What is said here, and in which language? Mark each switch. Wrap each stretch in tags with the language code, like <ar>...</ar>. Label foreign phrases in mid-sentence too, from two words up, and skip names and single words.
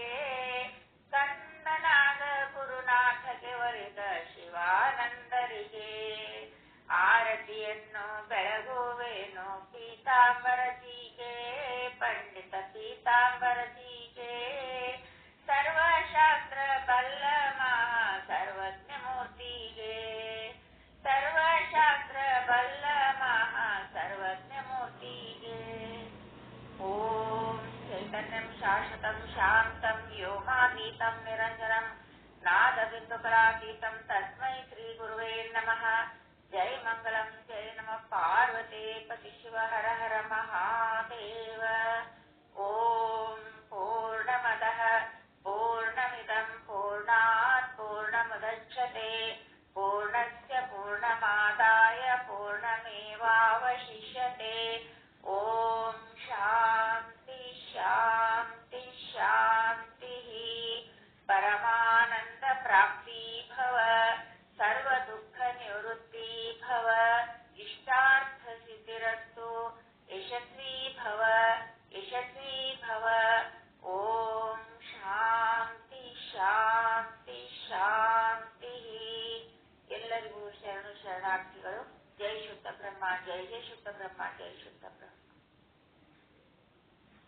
<kn>ಕಂದನಾದ ಗುರುನಾಥಗೆ ಒಲಿದ ಶಿವಾನಂದರಿಗೆ ಆರತಿಯನ್ನು ಬೆಳಗುವೇನು ಪೀತಾಂಬರಜಿಗೆ ಪಂಡಿತ ಪೀತಾಂಬರಜಿಗೆ ಸರ್ವಶಾಸ್ತ್ರ ಬಲ್ಲ ಮಹಾ ಸರ್ವಜ್ಞ ಮೂರ್ತಿಗೆ ಸರ್ವಶಾಸ್ತ್ರ ಬಲ್ಲ ಮಹಾ ಸರ್ವಜ್ಞ ಮೂರ್ತಿಗೆ</kn> <sa>ಓಂ ಚೈತನ್ಯಂ ಶಾಶ್ವತಂ ಶಾಂತಂ ವ್ಯೋಮಾತೀತಂ ನಿರಂಜನಂ ನಾದಬಿಂದುಕಲಾತೀತಂ ತಸ್ಮೈ ಶ್ರೀ ಗುರುವೇ ನಮಃ ಜೈ ಮಂಗಲಂ ಜೈ ನಮಃ ಪಾರ್ವತಿ ಪತಿ ಶಿವ ಹರ ಹರ ಮಹಾದೇವ ಓಂ ಪೂರ್ಣಮದಃ ಪೂರ್ಣಮಿದಂ ಪೂರ್ಣಾತ್ ಪೂರ್ಣಮುದಚ್ಯತೆ ಪೂರ್ಣಸ್ಯ ಪೂರ್ಣಮಾದಾಯ ಪೂರ್ಣಮೇವಾವಶಿಷ್ಯತೆ ಓಂ ಶಾಂತಿ ಶಾಂತಿ ಶಾಂತಿ ಪರಮಾನಂದ ಪ್ರಾಪ್ತಿ ಭವ ಸರ್ವ ದುಃಖ ನಿವೃತ್ತಿ ಭವ ಇಷ್ಟಾರ್ಥ ಸಿದ್ಧಿರಸ್ತು ಯಶಸ್ವಿ ಭವ ಯಶಸ್ವಿ ಭವ ಓಂ ಶಾಂತಿ ಶಾಂತಿ ಶಾಂತಿ</sa> <kn>ಎಲ್ಲರಿಗೂ ಶರಣು ಶರಣಾರ್ಥಿಗಳು</kn> <sa>ಜೈ ಶುದ್ಧ ಬ್ರಹ್ಮ ಜೈ ಜೈ ಶುದ್ಧ ಬ್ರಹ್ಮ ಜೈ ಶುದ್ಧ ಬ್ರಹ್ಮ</sa>